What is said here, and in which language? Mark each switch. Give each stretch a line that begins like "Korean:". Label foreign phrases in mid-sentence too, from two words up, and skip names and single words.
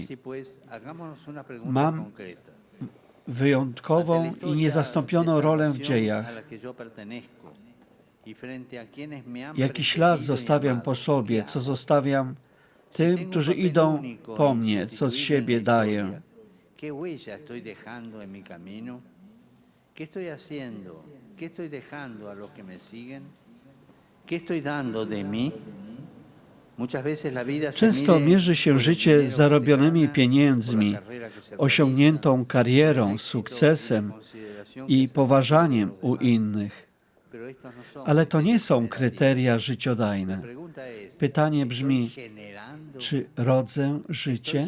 Polish: Mam wyjątkową i niezastąpioną rolę w dziejach. Jaki ślad zostawiam po sobie, co zostawiam tym, którzy idą po mnie, co z siebie daję.
Spanish: ¿Qué huella estoy dejando en mi camino? ¿Qué estoy haciendo? ¿Qué estoy dejando a los que me siguen? ¿Qué estoy dando de mí?
Polish: Często mierzy się życie zarobionymi pieniędzmi, osiągniętą karierą, sukcesem i poważaniem u innych. Ale to nie są kryteria życiodajne. Pytanie brzmi, czy rodzę życie?